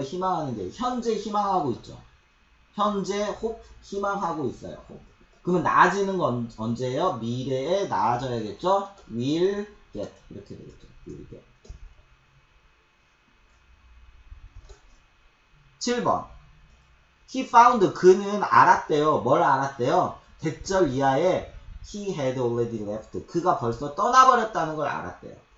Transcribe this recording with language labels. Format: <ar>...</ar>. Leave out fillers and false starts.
<ko>희망하는 게 현재 희망하고 있죠. 현재 hope 희망하고 있어요.</ko> <en>hope.</en> <ko>그러면 나아지는 건 언제예요? 미래에 나아져야겠죠?</ko> <en>will get 이렇게 되겠죠. will get.</en> <ko>7번.</ko> <en>He found</en> <ko>그는 알았대요. 뭘 알았대요? 대절 이하에</ko> <en>he had already left.</en> <ko>그가 벌써 떠나버렸다는 걸 알았대요.</ko>